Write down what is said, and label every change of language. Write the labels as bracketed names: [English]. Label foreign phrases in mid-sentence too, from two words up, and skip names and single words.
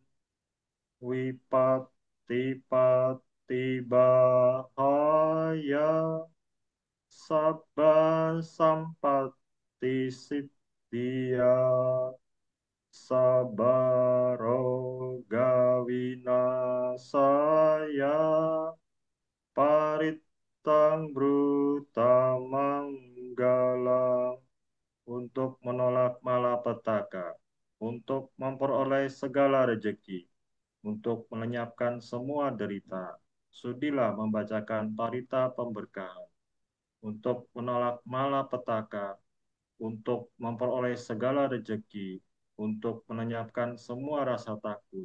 [Pali] Wipatti patti bahaya sabba sampatti siddhya sabba roga winasaya saya paritang brutamang galang [Indonesian] untuk menolak malapetaka, untuk memperoleh segala rejeki, untuk melenyapkan semua derita. Sudilah membacakan parita pemberkahan, untuk menolak malapetaka, untuk memperoleh segala rejeki, untuk melenyapkan semua rasa takut.